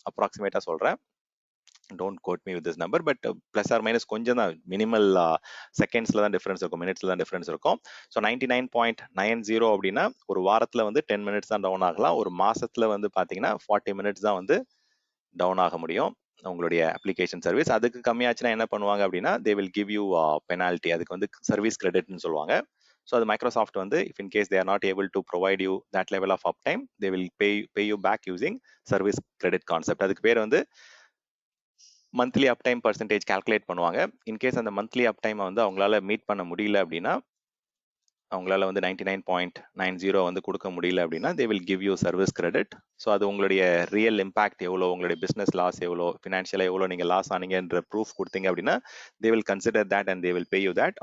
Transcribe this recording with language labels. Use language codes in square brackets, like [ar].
[ta] அப்ராக்சிமேட்டாக சொல்கிறேன், [en] don't quote me with this number, [ta] but plus or minus கொஞ்சம் தான், மினிமல் செகண்ட்ஸ்ல தான் டிஃபரன்ஸ் இருக்கும், மினிட்ஸ்ல தான் டிஃபரன்ஸ் இருக்கும். ஸோ 99.90 அப்படின்னா ஒரு வாரத்துல வந்து 10 மினிட்ஸ் தான் டவுன் ஆகலாம். ஒரு மாசத்துல வந்து பாத்தீங்கன்னா 40 மினிட்ஸ் தான் வந்து டவுன் ஆக முடியும் உங்களுடைய அப்ளிகேஷன் சர்வீஸ். அதுக்கு கம்மியாச்சுன்னா என்ன பண்ணுவாங்க அப்படின்னா [en] they will give you penalty. [ta] அதுக்கு வந்து சர்வீஸ் கிரெடிட்னு சொல்லுவாங்க. ஸோ அது மைக்ரோசாஃப்ட் வந்து [en] if in case they are not able to provide you that level of uptime, they will pay you back using service credit concept. [ta] அதுக்கு பேர் வந்து monthly uptime percentage calculate பண்ணுவாங்க. In case அந்த monthly அப்டைமை வந்து அவங்களால meet பண்ண முடியல அப்படின்னா, அவங்களால வந்து 99.90 வந்து கொடுக்க முடியல அப்படின்னா [en] they will give you service credit. [ta] So அது உங்களுடைய ரியல் இம்பாக்ட் எவ்வளோ, உங்களுடைய பிஸ்னஸ் லாஸ் எவ்வளோ, ஃபினான்ஷியலாக எவ்வளோ நீங்கள் லாஸ் ஆனீங்கன்ற ப்ரூஃப் கொடுத்தீங்க அப்படின்னா [en] they will consider that and they will pay you that.